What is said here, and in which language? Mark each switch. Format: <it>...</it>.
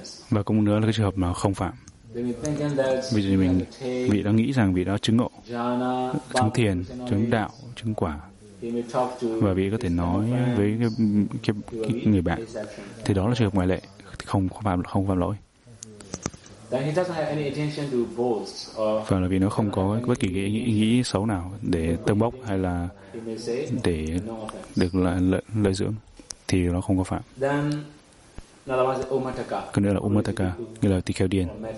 <vi>Và cũng nữa là cái trường hợp mà không phạm. Ví dụ như vị đã nghĩ rằng vị đó chứng ngộ, chứng thiền, chứng đạo, chứng quả, và vị có thể nói với cái người bạn, thì đó là trường hợp ngoại lệ, không phạm lỗi.</vi> <en>Then he doesn't have any intention to boast or.</en> <vi>Và là vì nó không có bất kỳ cái ý xấu nào để tâng bốc hay là để được lợi dưỡng thì nó không có phạm.</vi> <en>Then another one is Ummataka.</en> <vi>Còn nữa là Ummataka, nghĩa là tỳ kheo điền.</vi>